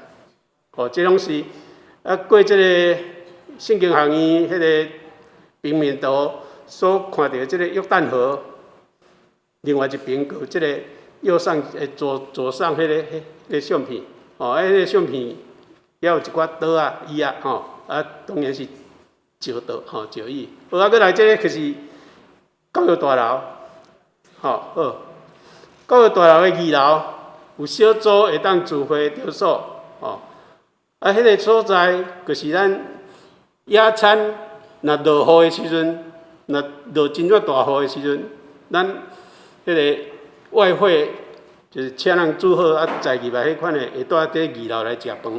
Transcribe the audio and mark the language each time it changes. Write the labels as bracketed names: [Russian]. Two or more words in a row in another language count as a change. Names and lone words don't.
[Min Nan Chinese] 哦，这拢是过这个圣经学院迄个平面图所看到这个约旦河，另外一边有这个右上左上迄个相片，哦，迄个相片也有一寡岛啊、椅啊，吼，当然是石岛，吼，石椅。好，过来这个就是教育大楼，吼，好，教育大楼的2楼有小组会当聚会场所，吼。迄个所在就是咱野餐，若落雨的时阵，若落真热大雨的时阵，咱迄个外汇就是请人煮好载入来迄款的，会带伫2楼来食饭。